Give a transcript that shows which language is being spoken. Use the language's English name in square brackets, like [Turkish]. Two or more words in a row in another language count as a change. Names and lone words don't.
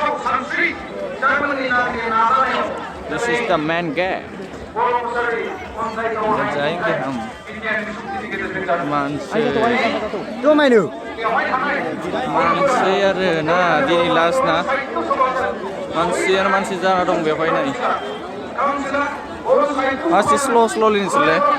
[English] This is the main gate [Hindi] जाएंगे हम [English] मानसि [Bodo] आरोना दिनै लास्ट ना मानसियानो मानसि जाना दं बेवहाय नै मानसि स्ल' लिनोसैलै